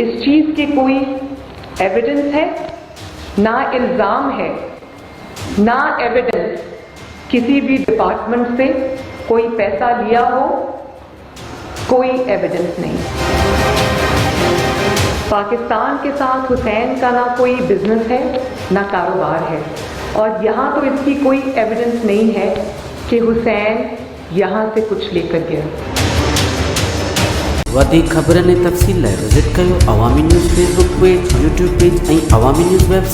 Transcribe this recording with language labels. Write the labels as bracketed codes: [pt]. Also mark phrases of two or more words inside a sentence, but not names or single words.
[ur] اس چیز کی کوئی ایویڈنس ہے نہ الزام ہے نہ ایویڈنس کسی بھی ڈپارٹمنٹ سے کوئی پیسہ لیا ہو، کوئی ایویڈنس نہیں۔ پاکستان کے ساتھ حسین کا نہ کوئی بزنس ہے نہ کاروبار ہے، اور یہاں تو اس کی کوئی ایویڈنس نہیں ہے کہ حسین یہاں سے کچھ لے کر گیا۔ [sd] वधीक ख़बरनि ऐं तफ़सील लाइ विज़िट कयो अवामी न्यूज़ [en] Facebook page, YouTube page [sd] ऐं अवामी न्यूज़ वेबसाइट।